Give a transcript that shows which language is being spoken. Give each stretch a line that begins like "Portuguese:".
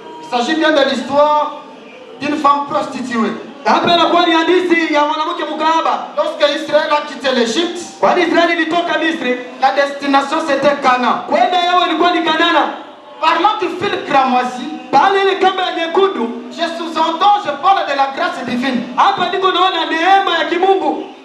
French: Il s'agit bien de l'histoire d'une femme prostituée.
Swahili: Hapa inakuwa ni hadithi ya mwanamke mkahaba.
French: Lorsque Israël a quitté l'Égypte,
Swahili: Kwani Israeli ilitoka Misri,
French: la destination c'était Canaan.
Swahili: kwenda yao ilikuwa ni Kanana.
French: Parlant du fil cramoisi,
Swahili: Pale ile kamba ya nyekundu,
French: je sous-entends, je parle de la grâce divine.
Swahili: hapa ndiko naona neema ya kimungu.